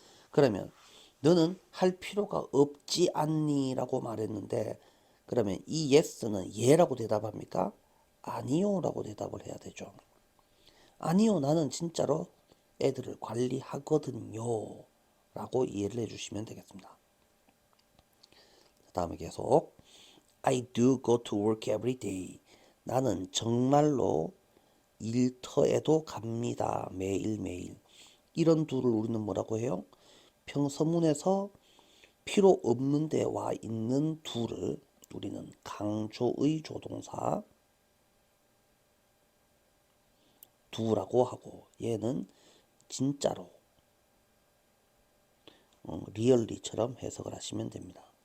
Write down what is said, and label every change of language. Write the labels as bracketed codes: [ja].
[ko] 그러면 너는 할 필요가 없지 않니 라고 말했는데, 그러면 이 yes는 예라고 대답합니까? 아니요 라고 대답을 해야 되죠. 아니요, 나는 진짜로 애들을 관리하거든요 라고 이해를 해주시면 되겠습니다. 다음에 계속 [en] I do go to work every day. [ko] 나는 정말로 일터에도 갑니다. 매일매일. 이런 do를 우리는 뭐라고 해요? 평서문에서 필요 없는 데 와 있는 do를 우리는 강조의 조동사 do라고 하고, 얘는 진짜로 리얼리처럼 해석을 하시면 됩니다.